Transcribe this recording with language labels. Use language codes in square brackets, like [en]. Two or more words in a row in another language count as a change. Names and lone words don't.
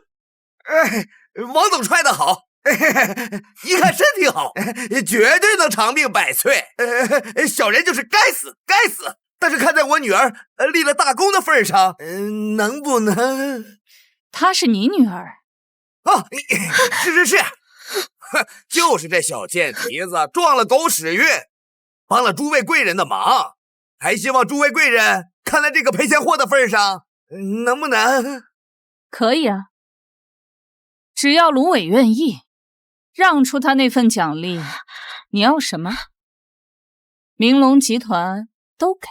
[zh] 王總踹得好，一看身體好，絕對能長命百歲。小人就是該死，該死。但是看在我女兒立了大功的份上，能不能？她是你女兒？啊，是，就是這小賤蹄子撞了狗屎運，幫了諸位貴人的忙，還希望諸位貴人看在這個賠錢貨的份上，能不能？可以啊，只要蘆葦願意讓出他那份獎勵，你要什麼？明龍集團都給。